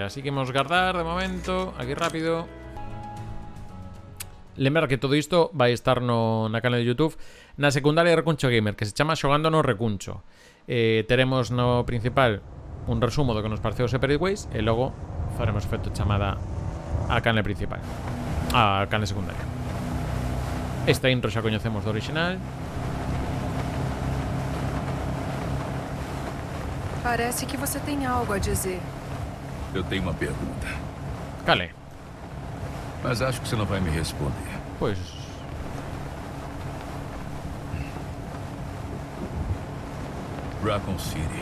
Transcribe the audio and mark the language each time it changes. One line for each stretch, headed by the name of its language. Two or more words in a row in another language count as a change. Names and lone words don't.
Galician: Así que imos guardar de momento, aquí rápido. Lembrar que todo isto vai estar na canal de YouTube na secundaria de Recuncho Gamer, que se chama Xogando no Recuncho. Teremos no principal un resumo do que nos pareceu Separate Ways e logo faremos efecto chamada á canal principal, á canal secundaria. Esta intro xa coñecemos do original.
Portuguese: Parece que você tem algo a dizer. Eu tenho uma pergunta,
Galician: Cale.
Portuguese: mas acho que você não vai me responder.
Galician: Pois. Raccoon City.